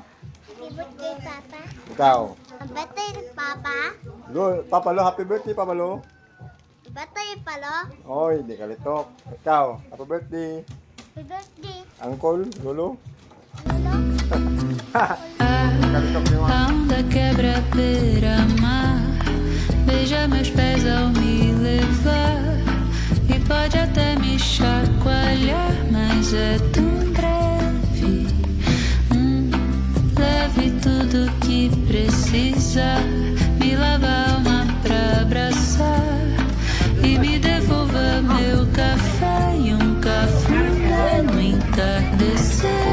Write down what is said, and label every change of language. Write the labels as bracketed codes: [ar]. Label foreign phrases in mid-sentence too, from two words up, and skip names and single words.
[en] Happy birthday, Papa. [tl] Ikaw. [en] Happy birthday, Papa. Papa Lo, happy birthday, Papa Lo. Happy birthday, Palo. [tl] Oy, di kalitok. Ikaw, [en] happy birthday. Happy birthday, Uncle, Lolo. Lolo. [tl] Kalitok niyo. [pt] A onda quebra beira-mar, beija meus pés ao me levar. E pode até me chacoalhar, mas é tão breve. Leve tudo que precisa, me lava a alma pra abraçar e me devolva meu café e cafuné no entardecer.